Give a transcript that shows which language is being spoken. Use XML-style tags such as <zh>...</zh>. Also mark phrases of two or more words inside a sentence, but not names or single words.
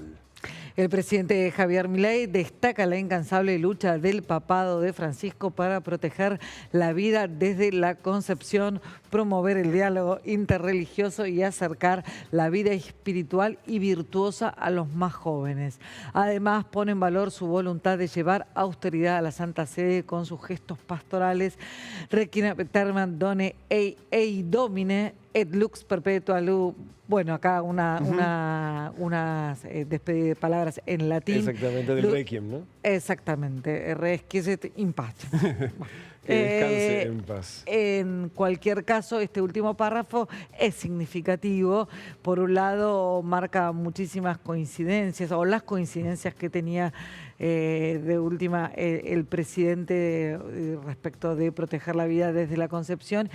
<es>El presidente Javier Milei destaca la incansable lucha del papado de Francisco para proteger la vida desde la concepción, promover el diálogo interreligioso y acercar la vida espiritual y virtuosa a los más jóvenes. Además, pone en valor su voluntad de llevar austeridad a la Santa Sede con sus gestos pastorales.</es> <la>Requiem aeternam done ei Domine et lux perpetua lu.</la> <es>Bueno, acá unas palabras en latín. Exactamente, del Requiem, ¿no? Exactamente,</es> <la>requiescat in pace.</la> <es>Que descanse en paz. En cualquier caso, este último párrafo es significativo. Por un lado, marca muchísimas coincidencias, o las coincidencias que tenía de última el presidente respecto de proteger la vida desde la concepción.</es>